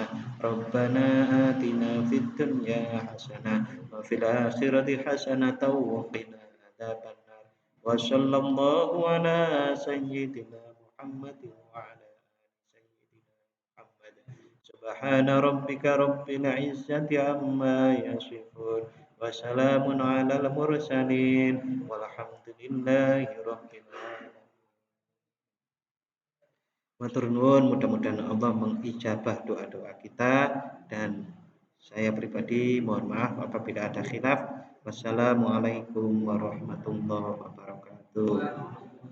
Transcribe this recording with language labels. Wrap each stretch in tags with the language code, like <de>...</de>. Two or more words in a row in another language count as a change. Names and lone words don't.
<ar>ربنا آتنا في الدنيا حسنة وفي الآخرة حسنة وقنا عذاب النار وصلى الله على سيدنا محمد وعلى آل سيدنا محمد سبحان ربك رب العزة عما يصفون وسلام على المرسلين والحمد لله رب العالمين.</ar> <jv>Matur nuwun,</jv> <id>mudah-mudahan Allah mengijabah doa-doa kita, dan saya pribadi mohon maaf apabila ada khilaf.</id> <ar>والسلام عليكم ورحمة الله وبركاته.</ar>